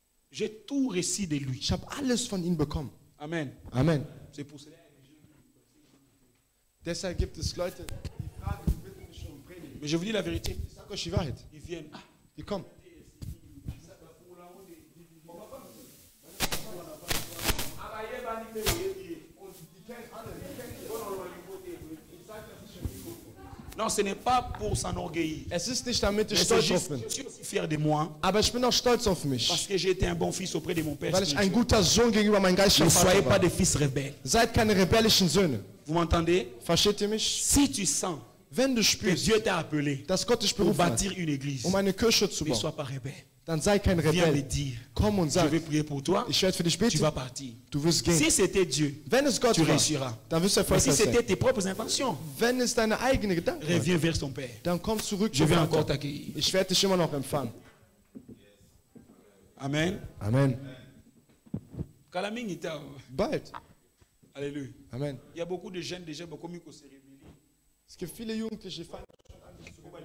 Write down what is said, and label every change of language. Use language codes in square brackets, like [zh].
[de] Ich habe alles von ihm bekommen. Amen. Amen. Deshalb gibt es Leute, die fragen, [fr] mais je vous dis la vérité. Ils viennent. [de] Ils kommen. [fr] Non, ce n'est pas pour s'enorgueillir. [de] Es ist nicht, damit ich stolz auf bin. [fr] Je suis aussi fier de moi. [de] Aber ich bin auch stolz auf mich. [fr] Parce que j'ai été un bon fils auprès de mon père. [de] Weil ich ein guter Sohn gegenüber meinem geistlichen Vater war. [fr] Ne soyez pas des fils rebelles. [de] Seid keine rebellischen Söhne. [fr] Vous m'entendez? [de] Versteht ihr mich? [fr] Si tu sens [de] wenn du [fr] que [de] spürst, [fr] Dieu t'a appelé [de] dass Gott dich [fr] pour [de] berufen [fr] bâtir [de] hat, [fr] une église, [de] eine Kirche zu [fr] ne [de] bauen, [fr] sois pas rebelle. [de] Dann sei kein [fr] Viens me [de] Rebell. [fr] dire, [de] Komm und [fr] je [de] sag, [fr] vais prier pour toi, [de] ich werde für dich [fr] tu [de] beten, [fr] vas partir. [de] du wirst gehen. [fr] Si c'était Dieu, [de] Wenn es Gott [fr] tu [de] war, [fr] réussiras. [de] dann wirst du [fr] Mais si [de] erfolgreich [fr] c'était [de] sein. [fr] tes propres inventions, [de] Wenn es deine eigene Gedanken waren, [fr] reviens vers ton Père. [de] dann komm zurück [fr] Je [de] zum [fr] vais encore [de] Vater. [fr] t'accueillir. [de] Ich werde dich immer noch empfangen. [fr] Amen. [de] Amen. [ln] Kalamingita. [de] Bald. [fr] Alléluia. [de] Amen. [fr] Il y a beaucoup de jeunes déjà beaucoup mieux se révéler. [de] Es gibt viele Jugendliche, die fangen schon an, sich zu